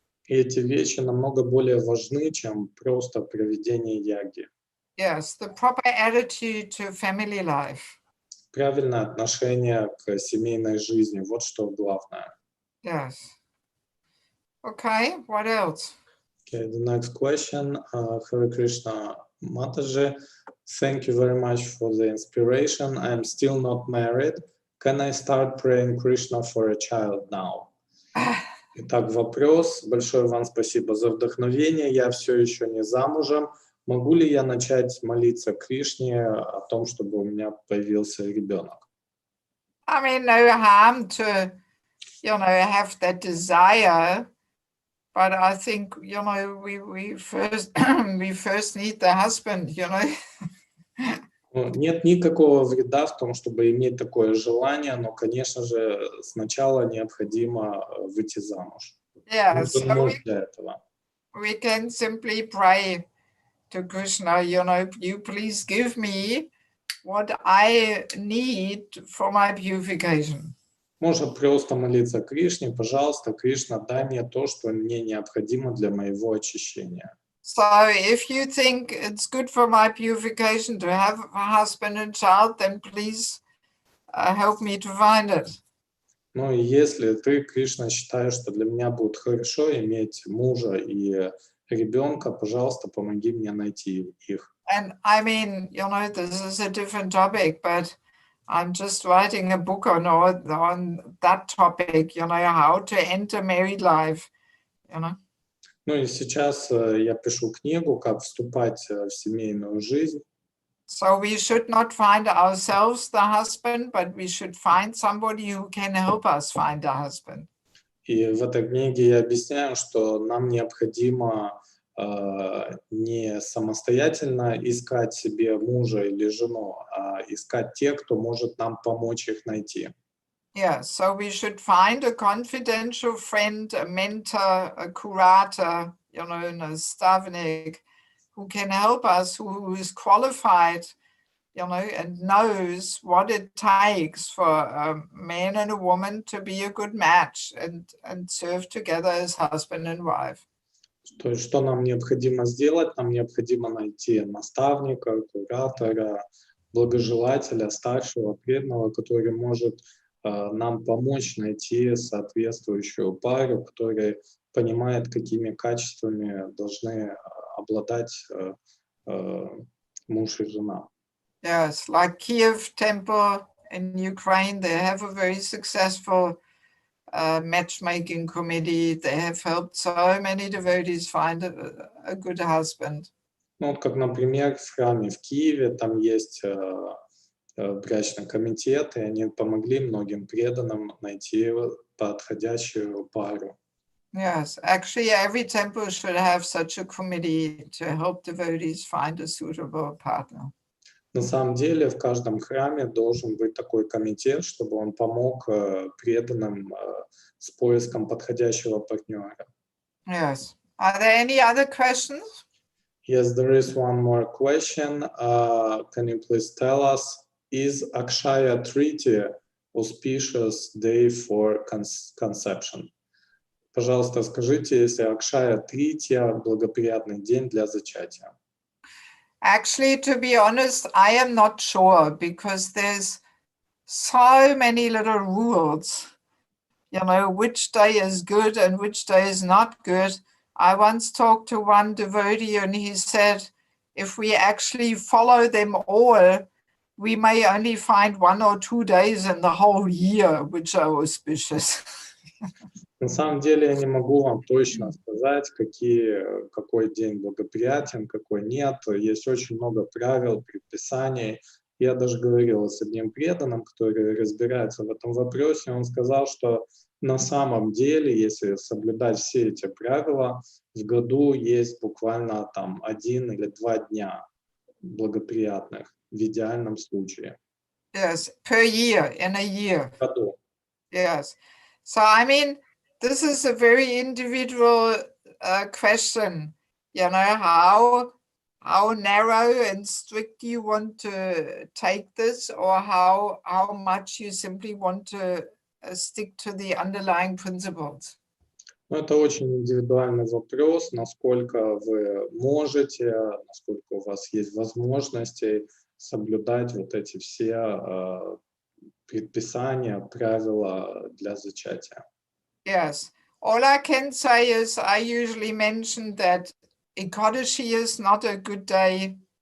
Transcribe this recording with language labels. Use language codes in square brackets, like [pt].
[ru] И эти вещи намного более важны, чем просто проведение яги. [en] Yes, the proper attitude to family life. [ru] Правильное отношение к семейной жизни, вот что главное. [en] Yes. Okay, what else? Okay, the next question, Hare Krishna Mataji, thank you very much for the inspiration. I am still not married. Can I start praying Krishna for a child now? [ru] Итак, вопрос. Большое вам спасибо за вдохновение. Я все еще не замужем. Могу ли я начать молиться Кришне о том, чтобы у меня появился ребенок? [en] I mean, no harm to, you know, have that desire, but I think, you know, we first we first need the husband, you know. [ru] Нет никакого вреда в том, чтобы иметь такое желание, но, конечно же, сначала необходимо выйти замуж. [en] Yeah, [ru] Нужен [en] so [ru] муж для этого. [en] we can simply pray to Krishna, you know, you please give me what I need for my purification. [ru] Можно просто молиться Кришне, пожалуйста, Кришна, дай мне то, что мне необходимо для моего очищения. [en] So if you think it's good for my purification to have a husband and child, then please help me to find it. [ru] Ну и если ты, Кришна, считаешь, что для меня будет хорошо иметь мужа и ребенка, пожалуйста, помоги мне найти их. [en] And I mean, you know, this is a different topic, but I'm just writing a book on that topic, you know, how to enter married life, you know. [ru] Ну и сейчас я пишу книгу, как вступать в семейную жизнь. [en] So we should not find ourselves the husband, but we should find somebody who can help us find a husband. [ru] И в этой книге я объясняю, что нам необходимо не самостоятельно искать себе мужа или жену, а искать тех, кто может нам помочь их найти. [en] Yeah, so we should find a confidential friend, a mentor, a curator, you know, a nastavnik, who can help us, who is qualified, you know, and knows what it takes for a man and a woman to be a good match and serve together as husband and wife. [ru] То есть, что нам необходимо сделать? Нам необходимо найти наставника, куратора, благожелателя, старшего, преданного, который может нам помочь найти соответствующую пару, которая понимает, какими качествами должны обладать муж и жена. [en] Yes, like Kiev Temple in Ukraine, they have a very successful matchmaking committee. They have helped so many devotees find a good husband. [ru] Ну, вот как, например, в храме в Киеве, там есть брачный комитет, и они помогли многим преданным найти подходящую пару. [en] Yes, actually, every temple should have such a committee to help devotees find a suitable partner. [ru] На самом деле в каждом храме должен быть такой комитет, чтобы он помог преданным с поиском подходящего партнера. [en] Yes. Are there any other questions? Yes, there is one more question. Can you please tell us, is Akshaya Tritiya auspicious day for conception? [ru] Пожалуйста, скажите, если Акшая Тритья благоприятный день для зачатия. [en] Actually, to be honest, I am not sure because there's so many little rules, you know, which day is good and which day is not good. I once talked to one devotee and he said, if we actually follow them all, we may only find 1 or 2 days in the whole year which are auspicious. [ru] На самом деле я не могу вам точно сказать, какой день благоприятен, какой нет. Есть очень много правил, предписаний. Я даже говорил с одним преданным, который разбирается в этом вопросе. Он сказал, что на самом деле, если соблюдать все эти правила, в году есть буквально там 1 или 2 дня благоприятных в идеальном случае. [en] Yes, per year, in a year. [ru] В году. [en] Yes. So, I mean, this is a very individual question, you know, how narrow and strict you want to take this, or how much you simply want to stick to the underlying principles. [ru] Это очень индивидуальный вопрос, насколько вы можете, насколько у вас есть возможности соблюдать вот эти все предписания, правила для зачатия. [en] Yes. All I can say is I usually mention that Ekadashi is not a good day.